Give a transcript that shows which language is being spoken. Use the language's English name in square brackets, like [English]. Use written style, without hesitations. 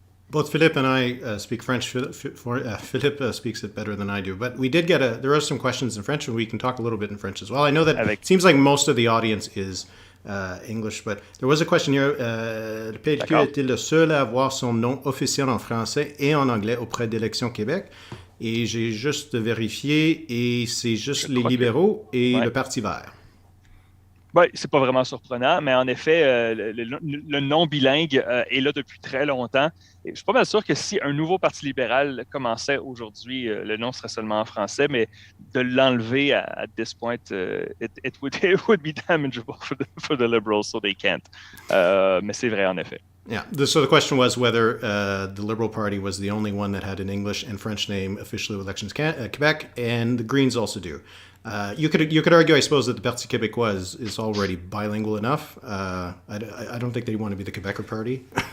[English] Both Philippe and I speak French. Philippe speaks it better than I do. But we did there are some questions in French, and we can talk a little bit in French as well. I know that it seems like most of the audience is English, but there was a question here. [French] Le PQ est-il le seul à avoir son nom officiel en français et en anglais auprès d'Élection Québec? Et j'ai juste vérifié, et c'est juste les libéraux et le Parti vert. Oui, c'est pas vraiment surprenant, mais en effet, le nom bilingue est là depuis très longtemps. Et je suis pas mal sûr que si un nouveau parti libéral commençait aujourd'hui, le nom serait seulement en français, mais de l'enlever [English] at this point, it would be damageable for the Liberals, so they can't. [French] Mais c'est vrai, en effet. [English] Yeah. So the question was whether the Liberal Party was the only one that had an English and French name officially with Elections Quebec, and the Greens also do. You could argue, I suppose, that the Parti québécois is already bilingual enough. I don't think they want to be the Quebecer Party.